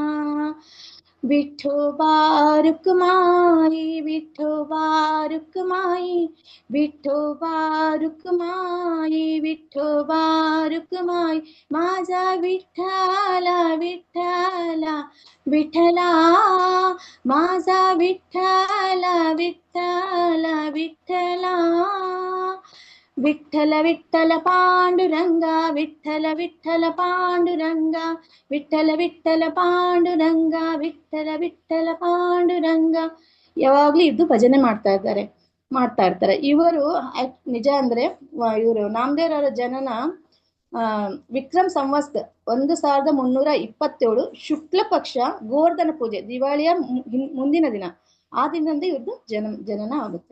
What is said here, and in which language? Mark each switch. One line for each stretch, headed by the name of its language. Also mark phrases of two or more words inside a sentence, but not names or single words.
Marathi: विठोबा रुक्माई, विठोबा रुक्माई, विठोबा रुक्माई, विठोबा रुक्माई, माझा विठ्ठल विठ्ठल विठ्ठला, माझा विठ्ठल विठ्ठल विठ्ठला. विठ्ठल विठ्ठल पांडुरंगा, विठ्ठल विठ्ठल पांडुरंगा, विठ्ठल विठ्ठल पांडुरंगा, विठ्ठल विठ्ठल पांडुरंगा.
Kannada: ಯಾವಾಗ್ಲೂ ಇದ್ದು ಭಜನೆ ಮಾಡ್ತಾ ಇರ್ತಾರೆ ಇವರು. ನಿಜ ಅಂದ್ರೆ ಇವರು ನಾಮದೇವರ ಜನನ ವಿಕ್ರಮ್ ಸಂವತ್ಸರ 1327 ಶುಕ್ಲ ಪಕ್ಷ ಗೋವರ್ಧನ ಪೂಜೆ, ದಿವಾಳಿಯ ಮುಂದಿನ ದಿನ, ಆ ದಿನದಂದು ಇವ್ರದ್ದು ಜನನ ಆಗುತ್ತೆ.